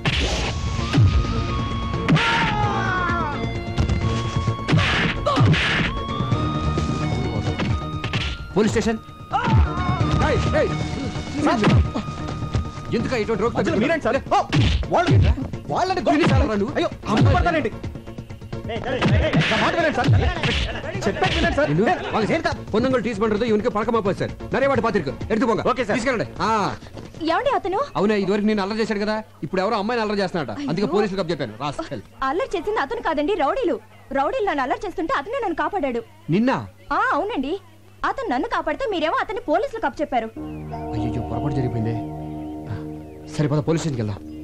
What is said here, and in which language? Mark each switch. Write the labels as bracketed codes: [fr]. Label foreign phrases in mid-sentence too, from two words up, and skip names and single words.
[te] పోలీస్ స్టేషన్. ఎందుకు ఇటువంటి రోగ్ మీరేంటి సార్? వాళ్ళని అయ్యో పడతానండి. [ta] பொண்ணுங்கள் டீஸ் பண்றது இவனுக்கு பழக்கமா போச்சு சார். நிறைய வாட்டி பாத்திருக்கு. எடுத்து போங்க. [te] ఓకే సార్. తీసుకెళ్ళండి. ఏమండి అతను? అవునా ఇదివరకు నేను అల్లరి చేశాడు కదా, ఇప్పుడు ఎవరో అమ్మాయిని అల్లరి చేస్తున్నాడట. అందుకే పోలీసులకు చెప్పాను. రాస్కెల్. అల్లరి చేసింది అతను కాదండి, రౌడీలు. రౌడీలు నన్ను అల్లరి చేస్తుంటే అతనే నన్ను కాపాడాడు. నిన్న? అవునండి. అతను నన్ను కాపాడితే మీరేమో అతన్ని పోలీసులకు అప్పచెప్పారు. అయ్యో పొరపాటు జరిగిపోయింది. సరే పద పోలీస్ స్టేషన్కి వెళ్దాం.